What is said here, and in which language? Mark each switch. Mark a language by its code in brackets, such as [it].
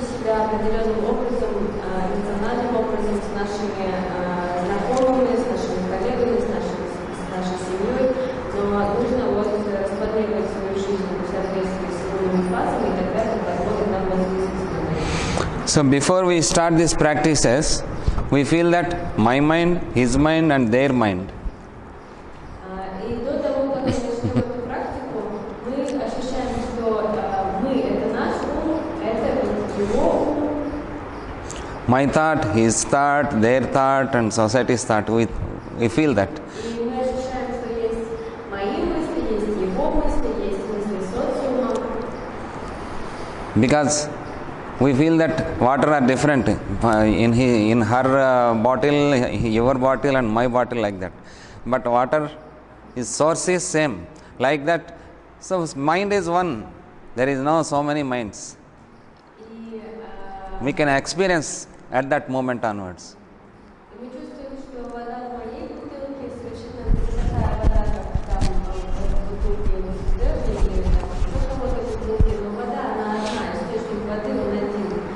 [ru] определенным образом, эмоциональным образом с нашими знакомыми, с нашими коллегами, с нашей семьей, но нужно вот распланировать свою жизнь в соответствии с новыми фазами, и тогда это позволит нам возвыситься над этим. [en] So before we start these practices, we feel that my mind, his mind and their mind. [ru] И до того, как мы начнем эту практику, мы ощущаем, что мы — это наш ум, это его ум. [en] My thought, his thought, their thought and society's thought, we feel that. [ru] И мы ощущаем, что есть мои мысли, есть его мысли, есть мысли социума. [en] Because we feel that water are different in her bottle, your bottle and my bottle, like that. But water is source is same, like that. So mind is one. There is no so many minds. [ru] И [en] We can experience at that moment onwards. [ru] мы чувствуем, что вода в моей бутылке совершенно не такая вода, как там в бутылке у Стерни или в какой-то бутылке, но вода, она одна, источник воды, он один.